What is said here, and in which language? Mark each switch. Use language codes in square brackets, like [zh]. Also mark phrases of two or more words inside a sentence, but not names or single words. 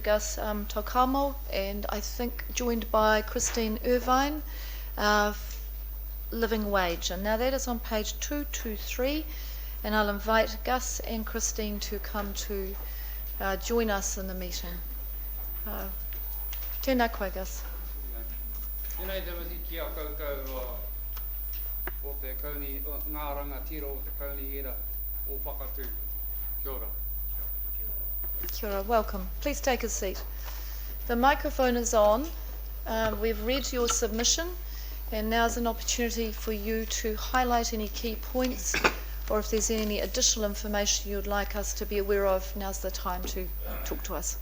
[en] Gus Tokamo, and I think joined by Christine Irvine, Living Wage. And now that is on page 223, and I'll invite Gus and Christine to come to join us in the meeting. [mi] Tēnā koe, Gus. Tēnā te mati ki a koutou o te kauni, ngā rangatira o te kaunihira o Whakatū. Kia ora. Kia ora, [en] welcome. Please take a seat. The microphone is on. We've read your submission, and now's an opportunity for you to highlight any key points, or if there's any additional information you'd like us to be aware of, now's the time to talk to us.